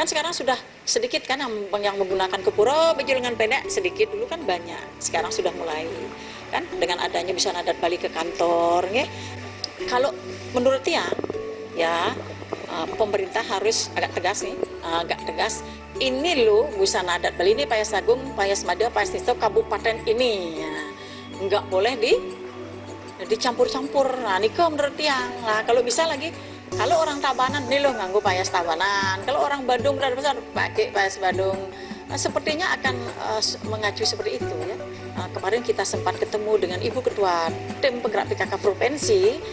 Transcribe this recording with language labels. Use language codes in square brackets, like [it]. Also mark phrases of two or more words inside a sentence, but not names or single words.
[id] Sekarang sudah sedikit kan yang menggunakan kepura baju lengan pendek, sedikit. Dulu kan banyak, sekarang sudah mulai kan dengan adanya busana adat Bali ke kantor ya. Kalau menurut Tiang ya, pemerintah harus agak tegas. Ini loh busana adat Bali ini, Payas Agung, Payas Madya, Payas Tisto, kabupaten ini ya, nggak boleh dicampur-campur. Nah, ini menurut Tiang. Nah, kalau bisa lagi, kalau orang Tabanan nih loh nganggo Payas Tabanan, kalau orang Badung berada besar pakai Payas Badung. Nah, sepertinya akan mengacu seperti itu ya. Nah, kemarin kita sempat ketemu dengan Ibu Ketua Tim Penggerak PKK Provinsi.